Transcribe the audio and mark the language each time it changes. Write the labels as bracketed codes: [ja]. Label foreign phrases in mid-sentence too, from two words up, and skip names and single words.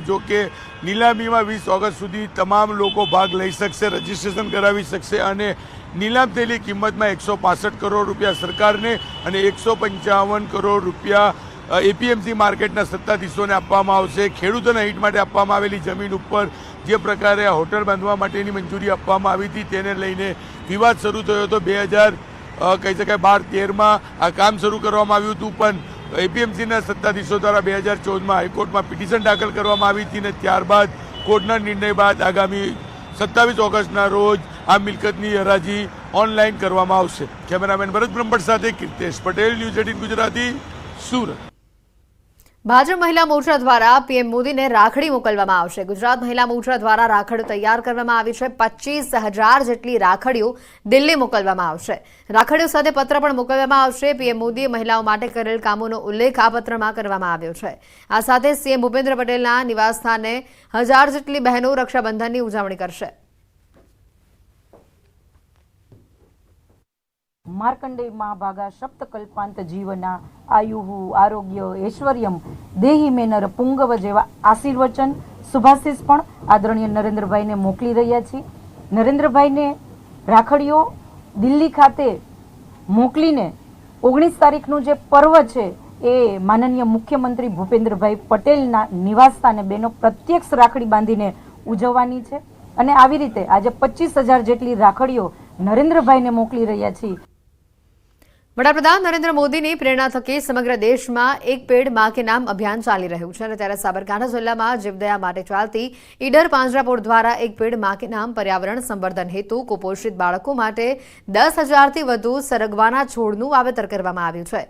[gu] જો કે નીલામીમાં 20 ઑગસ્ટ સુધી તમામ લોકો ભાગ લઈ શકશે, રજિસ્ટ્રેશન કરાવી શકશે અને નીલામ થયેલી કિંમતમાં 165 કરોડ રૂપિયા સરકારને અને 155 કરોડ રૂપિયા એપીએમસી માર્કેટના સત્તાધીશોને આપવામાં આવશે। ખેડૂતોના હિત માટે આપવામાં આવેલી જમીન પર જે પ્રકારે આ હોટલ બાંધવા માટેની મંજૂરી આપવામાં આવી હતી, તેને લઈને વિવાદ શરૂ થયો હતો। 2012-13માં આ કામ શરૂ કરવામાં આવ્યું હતું, પણ એપીએમસીના સત્તાધીશો દ્વારા 2014માં હાઈકોર્ટમાં પિટિશન દાખલ કરવામાં આવી હતી અને ત્યારબાદ કોર્ટના નિર્ણય બાદ આગામી 27 ઓગસ્ટના રોજ આ મિલકતની હરાજી ઓનલાઈન કરવામાં આવશે। કેમેરામેન ભરત બ્રહ્મભટ્ટ સાથે કીર્તેશ પટેલ, ન્યૂઝ 18 ગુજરાતી, सूरत। ભાજપ મહિલા મોરચા દ્વારા પીએમ મોદીને રાખડી મોકલવામાં આવશે। ગુજરાત મહિલા મોરચા દ્વારા રાખડી તૈયાર કરવામાં આવી છે। 25,000 જેટલી રાખડીઓ દિલ્હી મોકલવામાં આવશે। રાખડીઓ સાથે પત્ર પણ મોકલવામાં આવશે। પીએમ મોદીએ મહિલાઓ માટે કરેલ કામોનો ઉલ્લેખ આ પત્રમાં કરવામાં આવ્યો છે। આ સાથે સીએમ ભૂપેન્દ્ર પટેલના નિવાસસ્થાને 1000 જેટલી બહેનો રક્ષાબંધનની ઉજવણી કરશે। [sa] मार्कंडेय महाभागा सप्तकल्पांत जीवना आयुः आरोग्य ऐश्वर्यम देही मेनर पुंगव [gu] જેવા આશીર્વચન શુભાશીષ પણ આદરણીય નરેન્દ્રભાઈને મોકલી રહ્યા છે। નરેન્દ્રભાઈને રાખડીઓ દિલ્લી ખાતે મોકલીને 19 તારીખનું જે પર્વ છે એ માનનીય મુખ્યમંત્રી ભૂપેન્દ્રભાઈ પટેલના નિવાસસ્થાને બહેનો પ્રત્યક્ષ રાખડી બાંધીને ઉજવવાની છે અને આવી રીતે આજે 25,000 જેટલી રાખડીઓ નરેન્દ્રભાઈને મોકલી રહ્યા છીએ। વડાપ્રધાન નરેન્દ્ર મોદીની પ્રેરણા થકી સમગ્ર દેશમાં એક પેડ માં કે નામ અભિયાન ચાલી રહ્યું છે અને ત્યારે સાબરકાંઠા જિલ્લામાં જીવદયા માટે ચાલતી ઈડર પાંજરાપોળ દ્વારા એક પેડ માં કે નામ પર્યાવરણ સંવર્ધન હેતુ કુપોષિત બાળકો માટે 10,000થી વધુ સરગવાના છોડનું વાવેતર કરવામાં આવ્યું છે।